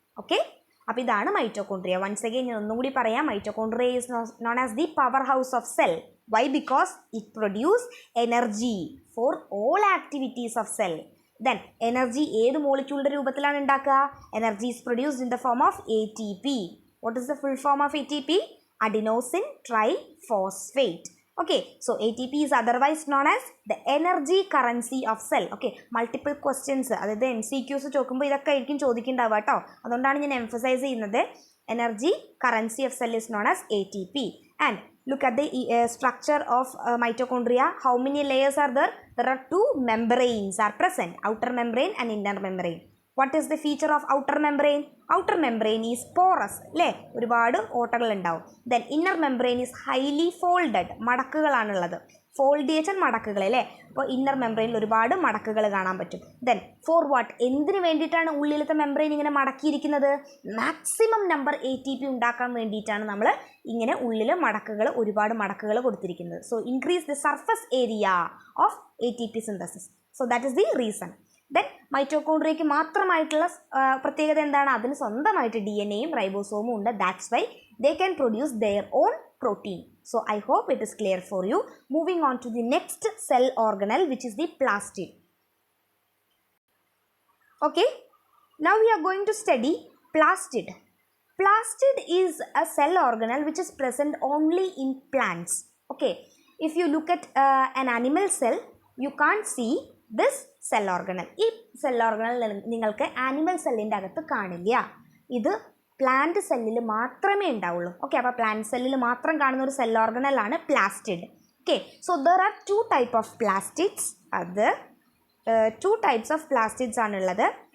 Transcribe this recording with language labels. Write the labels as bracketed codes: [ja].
[ml] Okay, അപ്പോൾ ഇതാണ് mitochondria. [en] once again [ml] ഞാൻ ഒന്നും കൂടി പറയാം. [en] Mitochondria is known as the power house of cell. Why? Because it produce energy for all activities of cell. Then energy [ml] ഏത് മോളിക്യൂളിൻ്റെ രൂപത്തിലാണ് ഉണ്ടാക്കുക? [en] Energy is produced in the form of ATP. What is the full form of ATP? Adenosine triphosphate. Okay, so ATP is otherwise known as the energy currency of cell. Okay, multiple questions, [ml] അതായത് MCQs ചോദിക്കുമ്പോൾ ഇതൊക്കെ ആയിരിക്കും ചോദിക്കേണ്ടാവുക കേട്ടോ. അതുകൊണ്ടാണ് ഞാൻ emphasise ചെയ്യുന്നത്. [en] Energy currency of cell is known as ATP. And look at the structure of mitochondria. How many layers are there? There are 2 membranes are present, outer membrane and inner membrane. What is the feature of outer membrane? Outer membrane is porous, അല്ലേ? [ml] ഒരുപാട് ഓട്ടകൾ ഉണ്ടാവും. [en] Then inner membrane is highly folded. [ml] മടക്കുകളാണുള്ളത്. Fold ചെയ്ച്ചാൽ മടക്കുകൾ അല്ലേ? അപ്പോൾ inner മെംബ്രെയിനിൽ ഒരുപാട് മടക്കുകൾ കാണാൻ പറ്റും. [en] Then for what? [ml] എന്തിനു വേണ്ടിയിട്ടാണ് ഉള്ളിലത്തെ മെംബ്രെയിൻ ഇങ്ങനെ മടക്കിയിരിക്കുന്നത്? മാക്സിമം നമ്പർ ATP ഉണ്ടാക്കാൻ വേണ്ടിയിട്ടാണ് നമ്മൾ ഇങ്ങനെ ഉള്ളിൽ ഒരുപാട് മടക്കുകൾ കൊടുത്തിരിക്കുന്നത്. [en] So increase the surface area of ATP synthesis. So that is the reason. [ml] Then മൈറ്റോകോൺട്രിയയ്ക്ക് മാത്രമായിട്ടുള്ള പ്രത്യേകത എന്താണ്? അതിന് സ്വന്തമായിട്ട് DNAയും റൈബോസോമും ഉണ്ട്. [en] That's why they can produce their own protein. So I hope it is clear for you. Moving on to the next cell organelle, which is the plastid. Okay, now we are going to study plastid. Plastid is a cell organelle which is present only in plants. Okay, if you look at an animal cell, you can't see this cell organelle. [ml] ഈ cell organelle നിങ്ങൾക്ക് animal cellൻ്റെ അകത്ത് കാണില്ല. ഇത് plant സെല്ലിൽ മാത്രമേ ഉണ്ടാവുള്ളൂ. Okay, അപ്പോൾ plant സെല്ലിൽ മാത്രം കാണുന്ന ഒരു cell ഓർഗനലാണ് plastid. [en] Okay, so there are 2 types of plastids. അത് 2 types of plastids ആണുള്ളത്.